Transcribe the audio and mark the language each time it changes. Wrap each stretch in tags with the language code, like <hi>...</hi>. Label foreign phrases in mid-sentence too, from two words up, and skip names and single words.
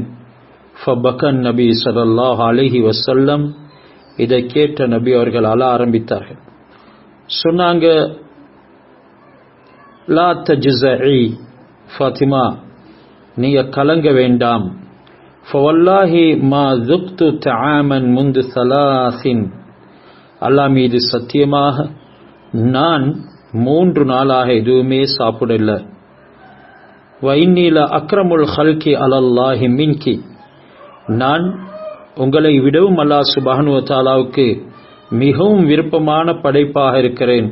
<ar>فبكى النبي صلى الله عليه وسلم.</ar> <ta>இதை கேட்ட நபி அவர்கள் அழ ஆரம்பித்தார்கள். சொன்னாங்க,</ta> <ar>لا تجزعي فاطمة,</ar> <ta>நீங்க கலங்க வேண்டாம்.</ta> <ar>فوالله ما ذقت طعاما منذ 3.</ar> <ta>அல்லாஹ் மீது சத்தியமாக நான் 3 நாளாக எதுவுமே சாப்பிடல.</ta> <ar>وإني لأكرم الخلق على الله منك.</ar> <ta>நான் உங்களை விடவும் அல்லாஹ்</ta> <ar>سبحانه وتعالى</ar> <ta>மிகவும் விருப்பமான படைப்பாக இருக்கிறேன்.</ta>